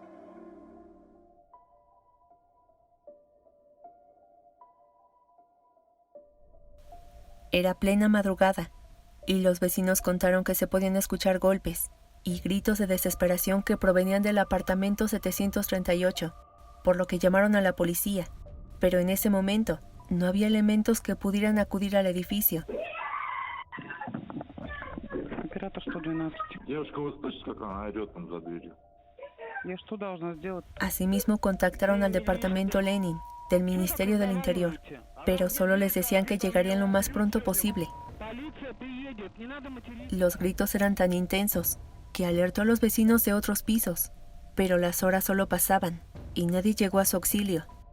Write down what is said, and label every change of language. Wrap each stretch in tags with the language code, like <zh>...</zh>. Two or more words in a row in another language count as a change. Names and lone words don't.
<es>Era plena madrugada, y los vecinos contaron que se podían escuchar golpes y gritos de desesperación que provenían del apartamento 738, por lo que llamaron a la policía, pero en ese momento no había elementos que pudieran acudir al edificio.</es> <ru>Оператор 112. Девушка, вы слышите, как она орет там за дверью? Я что должна сделать?</ru> <es>Asimismo contactaron al departamento Lenin del Ministerio del Interior, pero solo les decían que llegarían lo más pronto posible. Los gritos eran tan intensos que alertó a los vecinos de otros pisos, pero las horas solo pasaban y nadie llegó a su auxilio.</es>